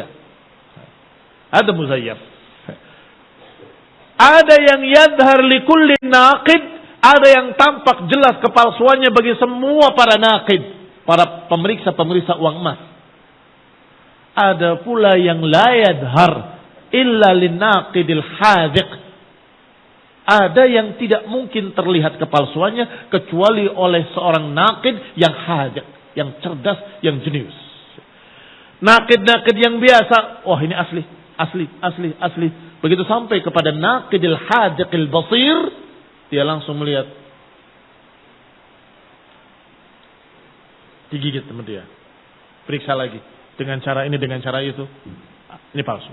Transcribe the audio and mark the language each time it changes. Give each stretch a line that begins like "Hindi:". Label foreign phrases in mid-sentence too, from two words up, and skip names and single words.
Indonesian: Ada muzayyaf. Ada yang
Arabic: يظهر لكل ناقد,
Indonesian: ada yang tampak jelas kepalsuannya bagi semua para naqid, para pemeriksa-pemeriksa uang emas. Ada pula yang
Arabic: لا يظهر إلا للناقد الحاذق.
Indonesian: Ada yang tidak mungkin terlihat kepalsuannya kecuali oleh seorang naqid yang hadhiq, yang cerdas, yang jenius. Naqid-naqid yang biasa, wah ini asli. Begitu sampai kepada
Arabic: الناقد الحاذق البصير,
Indonesian: dia langsung melihat, digigit sama dia, periksa lagi dengan cara ini, dengan cara itu, ini palsu.